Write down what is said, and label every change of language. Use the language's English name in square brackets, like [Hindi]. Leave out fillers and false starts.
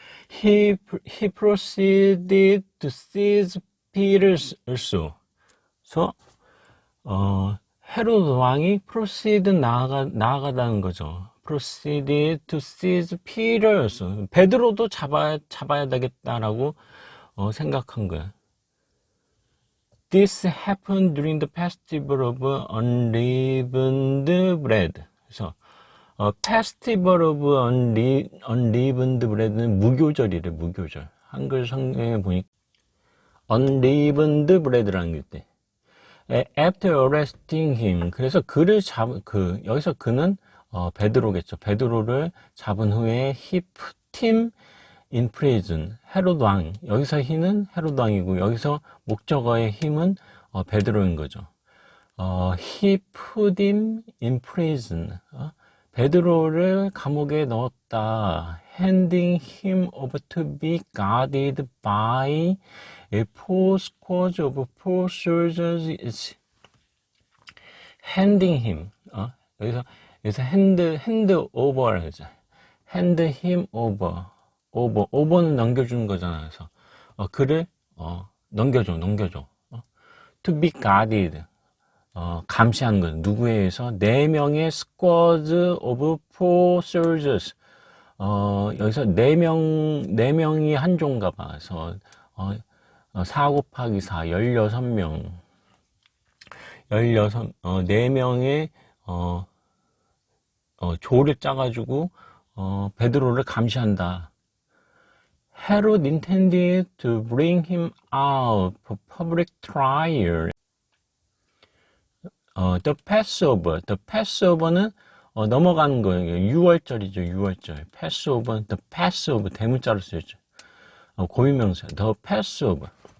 [English] He proceeded to seize Peter also. [Korean] 그래서 헤롯 왕이 proceed 나아가다는 거죠. [English] proceeded to seize Peter also. [Korean] 베드로도 잡아야 되겠다라고 생각한 거야. [English] This happened during the festival of unleavened bread. [Korean] 그래서 Festival of Unleavened Bread는 무교절이래, 무교절. 한글 성경에 보니까 Unleavened Bread라는 게 있대. [English] After arresting him. [Korean] 그래서 여기서 그는 베드로겠죠. 베드로를 잡은 후에 [English] he put him in prison. [Korean] 헤롯 왕. 여기서 he는 헤롯 왕이고 여기서 목적어의 him은 베드로인 거죠. [English] He put him in prison. [Korean] 베드로를 감옥에 넣었다. [English] Handing him over to be guarded by a four squads of four soldiers. Handing him. [Korean] 여기서 hand over라고 하죠. hand him over는 넘겨주는 거잖아. 그래서 그를 넘겨줘. [English] to be guarded. [Korean] 감시하는 것. 누구에 의해서? 4명의 [English] squads of 4 soldiers. [Korean] 여기서 4명이 한 조인가 봐. 그래서 4 곱하기 4, 16명. 4명의 조를 짜가지고 베드로를 감시한다. [English] Herod intended to bring him out for public trial. [Korean] The Passover는 넘어가는 거예요. 6월절이죠, 6월절. Passover, the Passover 대문자로 쓰였죠. 고유명사 the Passover.